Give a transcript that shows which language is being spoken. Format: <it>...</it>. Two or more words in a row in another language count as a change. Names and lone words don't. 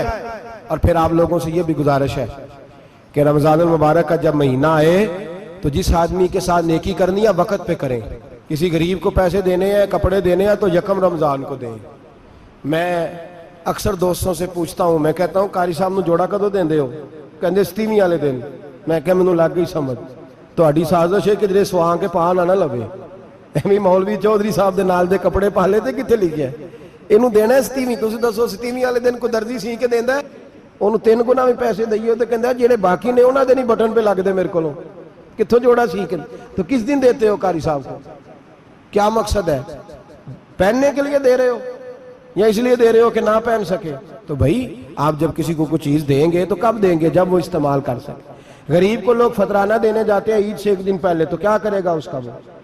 <ur>اور پھر آپ لوگوں سے یہ بھی گزارش ہے کہ رمضان المبارک کا جب مہینہ آئے تو جس آدمی کے ساتھ نیکی کرنی ہے وقت پہ کریں۔ کسی غریب کو پیسے دینے ہیں، کپڑے دینے ہیں تو یکم رمضان کو دیں۔ میں اکثر دوستوں سے پوچھتا ہوں، میں کہتا ہوں</ur> <pa>قاری صاحب نو جوڑا کدو دیندے ہو؟ کہندے 27 والے دن۔ میں کہ مینوں لگ گئی سمجھ، تہاڈی سازش ہے کہ جڑے سواں کے پا نہ لوے، ایویں مولوی چودھری صاحب دے نال دے کپڑے پا لے تے کتے لکھیا اینوں دینا 27؟ تسی دسو 27 والے دن کو درزی سی کے دیندا ہے، ਉਹਨੂੰ 3 ਗੁਣਾ ਵੀ ਪੈਸੇ ਦਈਏ ਤੇ ਕਹਿੰਦਾ ਜਿਹੜੇ ਬਾਕੀ ਨੇ ਉਹਨਾਂ ਦੇ ਨਹੀਂ ਬਟਨ पे ਲੱਗਦੇ ਮੇਰੇ ਕੋਲੋਂ, ਕਿੱਥੋਂ ਜੋੜਾ सीख?</pa> <ur>تو کس دن دیتے ہو قاری صاحب کو? کیا مقصد ہے? پہننے کے لیے دے رہے ہو یا اس لیے دے رہے ہو کہ نہ پہن سکے? تو بھائی آپ جب کسی کو کچھ چیز دیں گے تو کب دیں گے? جب وہ استعمال کر سکے. غریب کو لوگ فطرانہ دینے جاتے ہیں عید سے ایک دن پہلے، تو کیا کرے گا اس کا وہ?</ur>